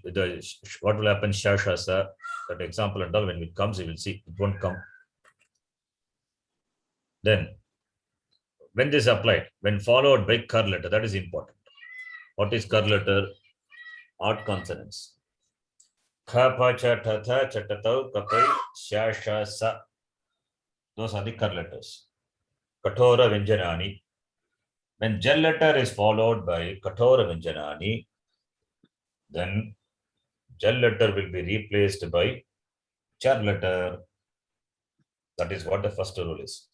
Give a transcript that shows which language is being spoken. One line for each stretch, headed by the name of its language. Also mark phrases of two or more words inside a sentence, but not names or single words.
English: What will happen? Shashasa, that example and all, when it comes, you will see it won't come. Then, when this is applied, when followed by Kar letter, that is important. What is Kar letter? Odd consonants.
Sanskrit: Kha, pa, cha, tha, tha, chatatau, kapai, sha, sha, sa.
English: Those are the Kar letters.
Sanskrit: Kathora Vyanjanani.
English: When Jal letter is followed by
Sanskrit: Kathora Vyanjanani,
English: then Jal letter will be replaced by Char letter. That is what the first rule is.